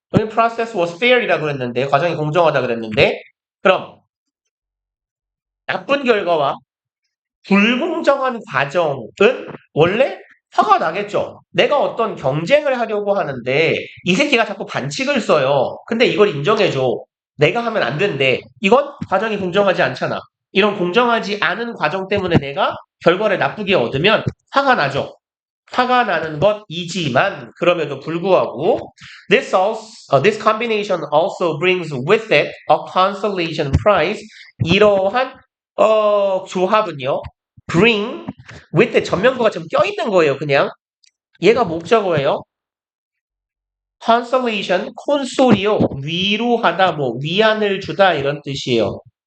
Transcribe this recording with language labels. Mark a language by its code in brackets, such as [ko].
[ko] 여기 process was fair 이라고 그랬는데, 과정이 공정하다 그랬는데, 그럼 나쁜 결과와 불공정한 과정은 원래 화가 나겠죠. 내가 어떤 경쟁을 하려고 하는데 이 새끼가 자꾸 반칙을 써요. 근데 이걸 인정해줘. 내가 하면 안 된대. 이건 과정이 공정하지 않잖아. 이런 공정하지 않은 과정 때문에 내가 결과를 나쁘게 얻으면 화가 나죠. [en] 화가 나는 것이지만 그럼에도 불구하고 this combination also brings with it a consolation prize. [ko] 이러한 조합은요. bring with it 전면구가 좀 껴있는 거예요. 그냥 얘가 목적어예요. consolation 콘솔이요. 위로하다 뭐 위안을 주다 이런 뜻이에요.